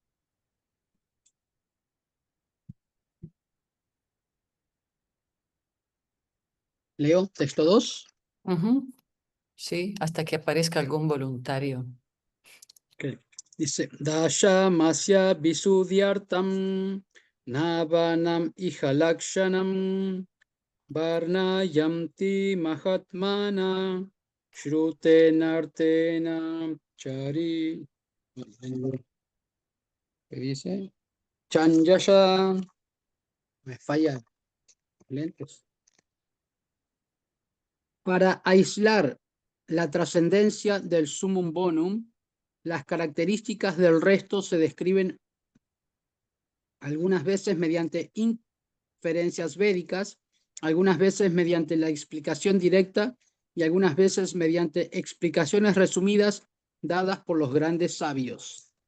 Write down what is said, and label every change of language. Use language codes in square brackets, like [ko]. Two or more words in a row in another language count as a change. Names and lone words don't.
[es] Leo, texto 2. Sí, hasta que aparezca algún voluntario. Okay. Dice, [sa] दश मस्य विशुद्ध्यर्थम् नवानाम् इहलक्षणम् वर्णयन्ति महात्मना श्रुतेनार्थेन चारि. [es] ¿Qué dice? Chanjasha. Me falla lentes. Para aislar la trascendencia del sumum bonum, las características del resto se describen algunas veces mediante inferencias védicas, algunas veces mediante la explicación directa y algunas veces mediante explicaciones resumidas dadas por los grandes sabios.